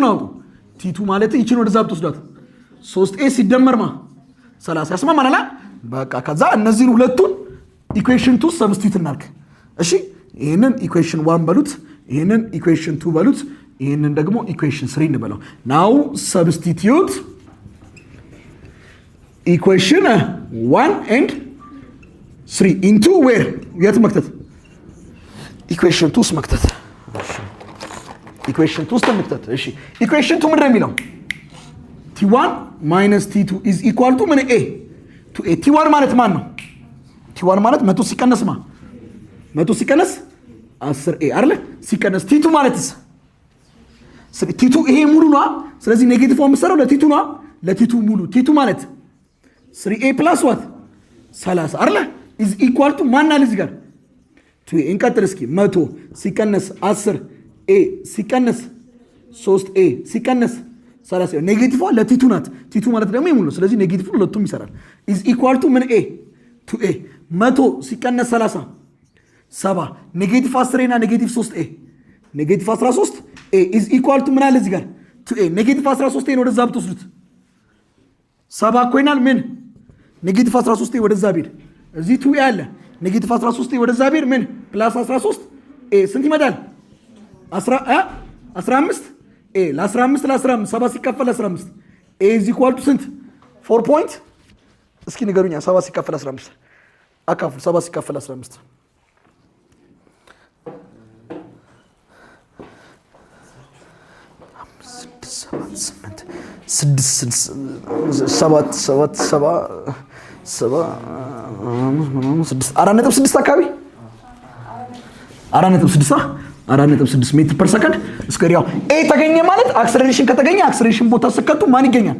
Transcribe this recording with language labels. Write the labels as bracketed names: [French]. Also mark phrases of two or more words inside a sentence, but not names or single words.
[Amharic] አውጡ። ቲ2 ማለት ይቺን ወደዛ ብትወስዷት 3 ኤ ሲደመር ማ 30 ያስማማናል። በቃ ከዛ እነዚህን ሁለቱን ኢኩዌሽን 2 ሰብስቲቱት እናድርግ። እሺ ይሄንን ኢኩዌሽን 1 በሉት፣ ይሄንን ኢኩዌሽን 2 በሉት፣ ይሄንን ደግሞ ኢኩዌሽን 3 እንበለው። [English] now substitute equation 1 and 3 into where [Amharic] የት መክተት? ኢኩዌሽን 2 መክተት። እሺ ኢኩዌሽን 2 መክተት። እሺ ኢኩዌሽን 2 ምንድን ነው የሚለው? [English] t1 minus t2 is equal to [Amharic] ምን a to a። t1 ማለት ማን ነው? t1 ማለት 100 ሲቀነስ ማ 100 ሲቀነስ 10 a አይደል? ሲቀነስ t2 ማለትስ t2 ይሄ ሙሉ ነው። ስለዚህ ኔጌቲቭ ሆም ሰራው ለt2 ነው። ለt2 ሙሉ t2 ማለት [English] 3a plus what 30 [Amharic] አይደል? [English] is equal to [Amharic] ማን አለ እዚህ ጋር 2a። እንቀጥል እስኪ 100 ሲቀነስ 10 a ሲቀነስ 3a ሲቀነስ 30 ኔጌቲቭ ለt2 ናት። t2 ማለት ደግሞ ሙሉ ነው። ስለዚህ ኔጌቲቭ ሁለቱም ይሰራል። [English] is equal to [Amharic] ምን a to a 100 ሲቀነስ 30 70 ኔጌቲቭ 10 እና ኔጌቲቭ 3a ኔጌቲቭ 13 a [English] is equal to [Amharic] ምን አለ እዚህ ጋር to a ኔጌቲቭ 13 ነው ወደዛ ብትወስዱት 70 እኮ ይናል። ምን ኔጌቲቭ 13 ወደዛ ቢል እዚህ 2a አለ። ኔጌቲቭ 13 ወደዛ ቢል ምን ፕላስ 13 a ስንት ይመጣል? 15 a ለ15 ለ15 7 ሲከፈል 15 a [English] is equal to [Amharic] ስንት 4 ፖይንት። እስኪ ንገሩኛ 7 ሲከፈል 15 አካፍሉ። 7 ሲከፈል 15 4.6 አካባቢ 4.6 [English] meter per second square። [Amharic] ያው ኤ ተገኘ ማለት አክሰለሬሽን ከተገኘ አክሰለሬሽን ቦታ ስከቱ ማን ይገኛል?